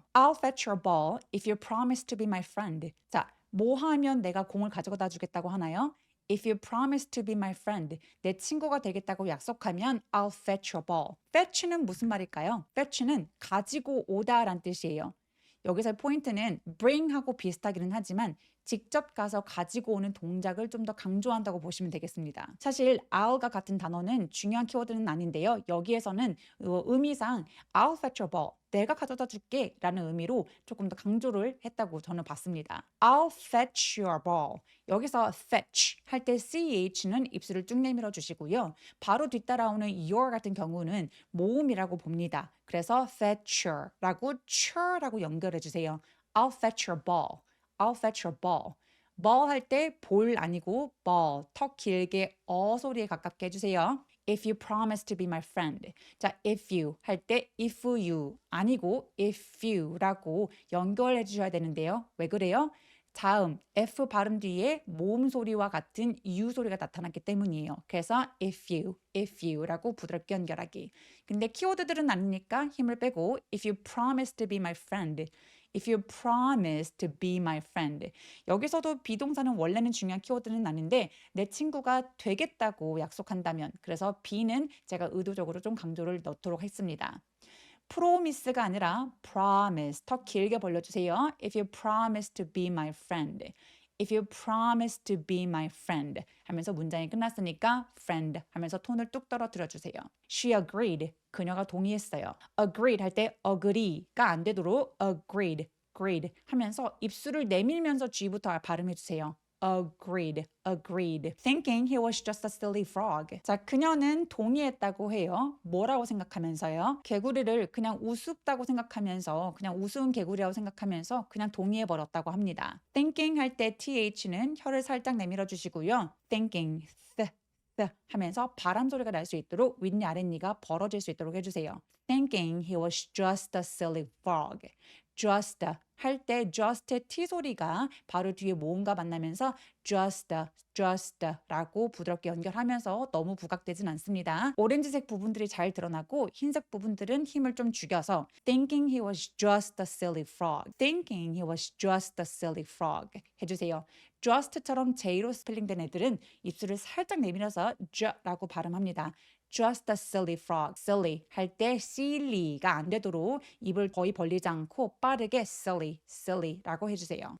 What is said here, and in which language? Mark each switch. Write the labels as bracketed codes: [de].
[en] I'll fetch your ball if you promise to be my friend. [ko] 자, 뭐 하면 내가 공을 가져다 주겠다고 하나요? [en] If you promise to be my friend, [ko] 내 친구가 되겠다고 약속하면 [en] I'll fetch your ball. [ko] fetch는 무슨 말일까요? fetch는 가지고 오다란 뜻이에요. 여기서 포인트는 bring하고 비슷하기는 하지만 직접 가서 가지고 오는 동작을 좀 더 강조한다고 보시면 되겠습니다. 사실 I'll과 같은 단어는 중요한 키워드는 아닌데요. 여기에서는 의미상 [en] I'll fetch your ball. [ko] 내가 가져다 줄게 라는 의미로 조금 더 강조를 했다고 저는 봤습니다. [en] I'll fetch your ball. [ko] 여기서 fetch 할 때 ch는 입술을 쭉 내밀어 주시고요. 바로 뒤따라오는 your 같은 경우는 모음이라고 봅니다. 그래서 fetcher라고 ch라고 연결해 주세요. [en] I'll fetch your ball. [ko] ball 할 때 볼 아니고 ball, 턱 길게 소리에 가깝게 해주세요. [en] If you promise to be my friend. [ko] 자, [en] if you [ko] 할 때 if you 아니고 if you라고 연결해 주셔야 되는데요. 왜 그래요? 다음 F 발음 뒤에 모음 소리와 같은 U 소리가 나타났기 때문이에요. 그래서 [en] if you [ko] 라고 부드럽게 연결하기. 근데 키워드들은 아니니까 힘을 빼고 [en] if you promise to be my friend. If you promise to be my friend. [ko] 여기서도 비동사는 원래는 중요한 키워드는 아닌데 내 친구가 되겠다고 약속한다면 그래서 be는 제가 의도적으로 좀 강조를 넣도록 했습니다. [en] promise가 아니라 promise [ko] 더 길게 벌려주세요. [en] If you promise to be my friend. If you promise to be my friend [ko] 하면서 문장이 끝났으니까 friend 하면서 톤을 뚝 떨어뜨려 주세요. [en] She agreed. [ko] 그녀가 동의했어요. Agreed 할 때 agree가 안 되도록 agreed 하면서 입술을 내밀면서 G부터 발음해 주세요. [en] agreed. Thinking he was just a silly frog. [ko] 자, 그녀는 동의했다고 해요. 뭐라고 생각하면서요? 개구리를 그냥 우습다고 생각하면서, 그냥 우스운 개구리라고 생각하면서 그냥 동의해버렸다고 합니다. Thinking 할 때 th는 혀를 살짝 내밀어 주시고요. Thinking, 하면서 바람 소리가 날 수 있도록 윗니 아랫니가 벌어질 수 있도록 해주세요. [en] Thinking he was just a silly frog. [ko] just 할 때 just의 t 소리가 바로 뒤에 모음과 만나면서 just라고 부드럽게 연결하면서 너무 부각되진 않습니다. 오렌지색 부분들이 잘 드러나고 흰색 부분들은 힘을 좀 죽여서 [en] thinking he was just a silly frog. thinking he was just a silly frog [ko] 해주세요. just처럼 J로 스펠링된 애들은 입술을 살짝 내밀어서 라고 발음합니다. [en] just a silly frog. [ko] silly 할 때 silly가 안 되도록 입을 거의 벌리지 않고 빠르게 silly라고 해주세요.